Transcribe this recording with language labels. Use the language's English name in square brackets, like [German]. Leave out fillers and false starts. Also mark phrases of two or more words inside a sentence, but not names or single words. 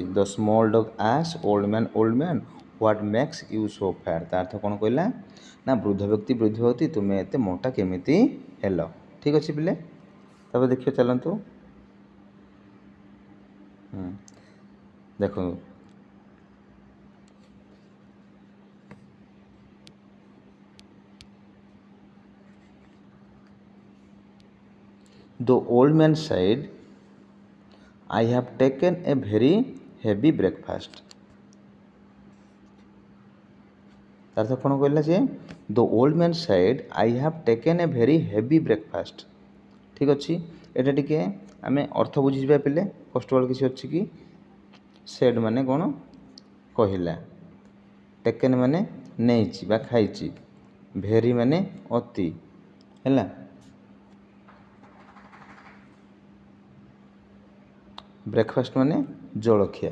[English] The small dog asked old man, what makes you so fat? [Odia] ତା ଅର୍ଥ କ'ଣ କହିଲା ନା, ବୃଦ୍ଧ ବ୍ୟକ୍ତି, ତୁମେ ଏତେ ମୋଟା କେମିତି ହେଲ? ଠିକ୍ ଅଛି ପିଲେ, ତାପରେ ଦେଖିବା, ଚାଲନ୍ତୁ। ଦେଖନ୍ତୁ, [English] the old man said, I have taken a very heavy breakfast. [Odia] ତାର ତ କ'ଣ କହିଲା ଯେ? [English] the old man said, I have taken a very heavy breakfast. [Odia] ଠିକ୍ ଅଛି, ଏଇଟା ଟିକେ ଆମେ ଅର୍ଥ ବୁଝିଯିବା ପିଲେ। [English] first word [Odia] କିଛି ଅଛି କି? ସେଡ୍ ମାନେ କ'ଣ? କହିଲା, ଟେକେନ୍ ମାନେ ନେଇଛି ବା ଖାଇଛି, ଭେରି ମାନେ ଅତି, ହେଲା, ବ୍ରେକଫାଷ୍ଟ ମାନେ ଜଳଖିଆ।